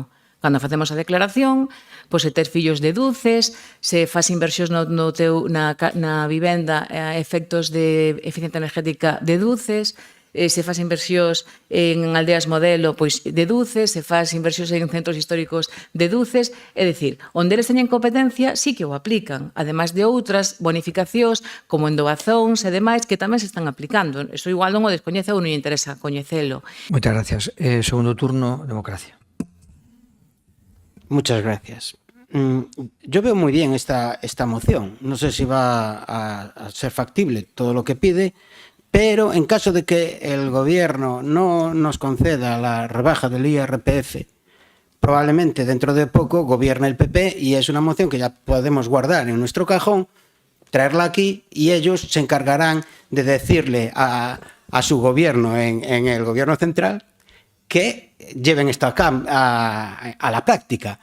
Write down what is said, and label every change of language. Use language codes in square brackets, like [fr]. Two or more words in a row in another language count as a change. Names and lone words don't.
[gl] Cando facemos a declaración, pois se tes fillos deduces, se faz inversións na vivenda a efectos de eficiencia energética deduces, se faz inversións en aldeas modelo, pois deduces, se faz inversións en centros históricos deduces, é dicir, onde eles teñen competencia sí que o aplican, ademais de outras bonificacións como endobazóns e demais que tamén se están aplicando. Eso igual non o descoñece ou non lle interesa coñecelo. Moitas gracias. Segundo turno, democracia. [es] Muchas gracias. Yo veo muy bien esta moción. No sé si va a ser factible todo lo que pide, pero en caso de que el gobierno no nos conceda la rebaja del IRPF, probablemente dentro de poco gobierne el PP y es una moción que ya podemos guardar en nuestro cajón, traerla aquí y ellos se encargarán de decirle a su gobierno en el gobierno central que lleven esto a la práctica.